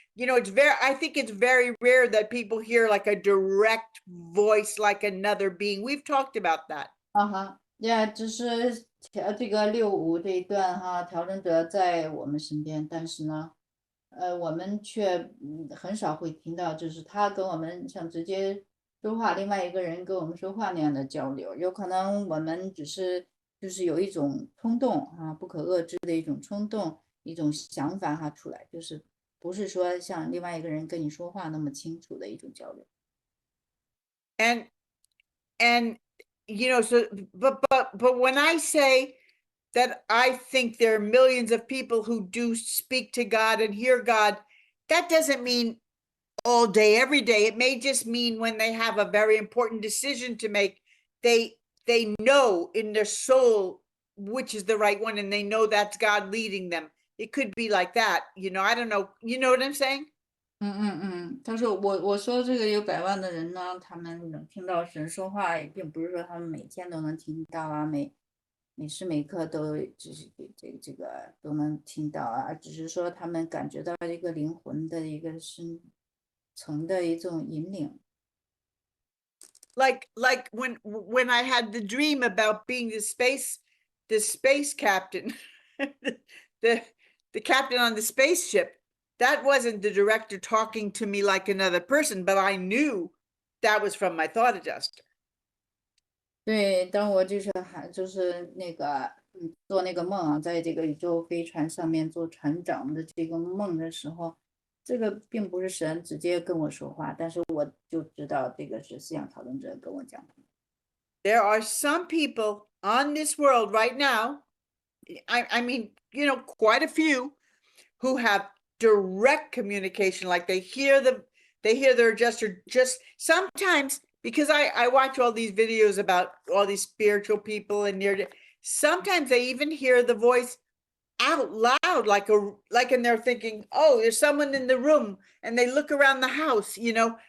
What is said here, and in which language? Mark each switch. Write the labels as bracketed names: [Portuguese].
[English] You know, I think it's very rare that people hear like a direct voice like another being. We've talked about that. [Chinese] Yeah, 就是这个65这一段哈，调整者在我们身边，但是呢，我们却很少会听到，就是他跟我们像直接说话，另外一个人跟我们说话那样的交流。有可能我们只是就是有一种冲动啊，不可遏制的一种冲动，一种想法哈出来，就是不是说像另外一个人跟你说话那么清楚的一种交流。 [English] And you know, so but when I say that I think there are millions of people who do speak to God and hear God, that doesn't mean all day, every day. It may just mean when they have a very important decision to make, they know in their soul which is the right one, and they know that's God leading them. It could be like that, you know. I don't know. You know what I'm saying? [Chinese] 他说我说这个有100万的人呢，他们能听到神说话，也并不是说他们每天都能听到啊，每时每刻都就是这个都能听到啊，只是说他们感觉到一个灵魂的一个深层的一种引领。 [English] Like when I had the dream about being the space captain, the captain on the spaceship, that wasn't the director talking to me like another person, but I knew that was from my thought adjuster. [Chinese] 对，当我就是那个做那个梦啊，在这个宇宙飞船上面做船长的这个梦的时候，这个并不是神直接跟我说话，但是我就知道这个是思想讨论者跟我讲的。 [English] There are some people on this world right now, I mean, you know, quite a few who have direct communication, like they hear their adjuster just sometimes, because I watch all these videos about all these spiritual people and sometimes they even hear the voice out loud, like and they're thinking, oh, there's someone in the room, and they look around the house, you know.